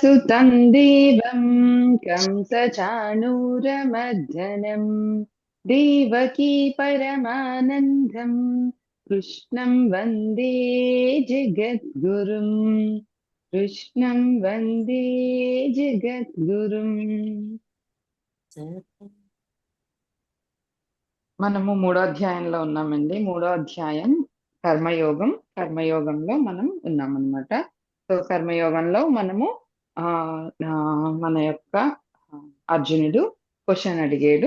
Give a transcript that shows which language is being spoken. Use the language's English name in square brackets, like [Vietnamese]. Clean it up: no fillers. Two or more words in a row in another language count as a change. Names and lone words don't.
[Sanskrit] वसुतं देवं कंसचाणूरमर्दनं देवकी परमानन्दं कृष्णं वन्दे जगद्गुरुम् कृष्णं वन्दे జగద్గురుం. [Telugu] మనము మూడో అధ్యాయంలో ఉన్నామండి. మూడో అధ్యాయం కర్మయోగం. కర్మయోగంలో మనం ఉన్నామన్నమాట. సో కర్మయోగంలో మనము మన యొక్క అర్జునుడు క్వశ్చన్ అడిగాడు.